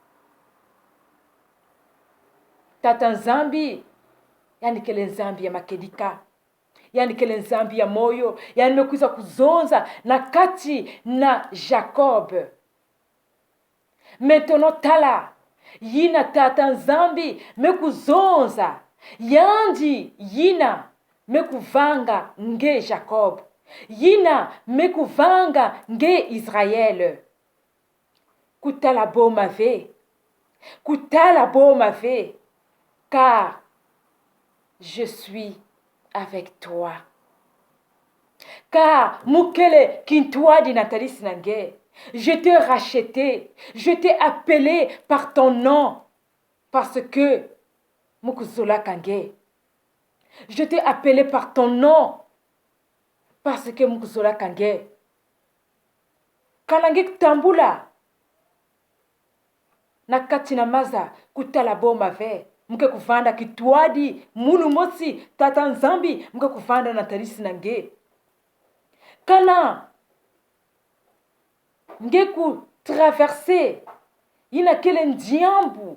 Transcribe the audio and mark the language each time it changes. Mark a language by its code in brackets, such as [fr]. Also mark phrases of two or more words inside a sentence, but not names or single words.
[ktu] tata Nzambi yani kele Nzambi ya makedika yani kele Nzambi ya moyo yani mekuza kuzonza na kati na Jacob maintenant tala yina tata Nzambi mekuzonza yandi yina mekuvanga nge Jacob yina mekuvanga nge Israël kutala boma ve [fr] car je suis avec toi car [ktu] mukele kintwadi natalisi nange [fr] je t'ai racheté je t'ai appelé par ton nom parce que [ktu] Mukuzola Kange. [fr] Je t'ai appelé par ton nom parce que [ktu] Mukuzola Kange. Kalange tambula. Nakati na maza kutala boma ve. Mke kuvanda kitwadi munu mosi tata Nzambi mke kuvanda na tarisi nange. Kana nge ku traverser ina kele ndiambu.